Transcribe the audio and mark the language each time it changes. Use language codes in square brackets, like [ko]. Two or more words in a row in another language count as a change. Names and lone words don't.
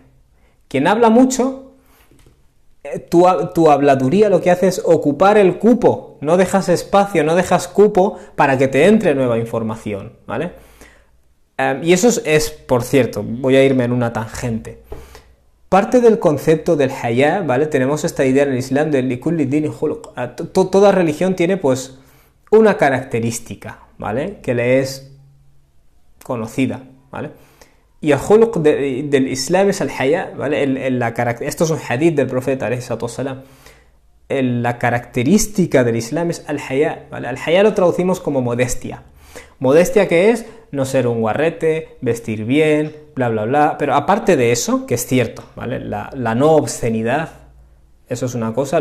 [es] Quien habla mucho, tu habladuría lo que hace es ocupar el cupo. No dejas espacio, no dejas cupo para que te entre nueva información, ¿vale? Y eso es, por cierto, voy a irme en una tangente. Parte del concepto del haya, ¿vale? Tenemos esta idea en el Islam de [ar] لكل دين خلق. [es] Toda religión tiene, pues, una característica, ¿vale? Que le es conocida, ¿vale? Y el khuluq del Islam es el haya, ¿vale? Esto es un hadith del profeta, [ar] عليه الصلاة والسلام. [es] La característica del Islam es el haya, ¿vale? El haya lo traducimos como modestia. Modestia, que es no ser un guarrete, vestir bien, bla, bla, bla. Pero aparte de eso, que es cierto, ¿vale? La no obscenidad, eso es una cosa.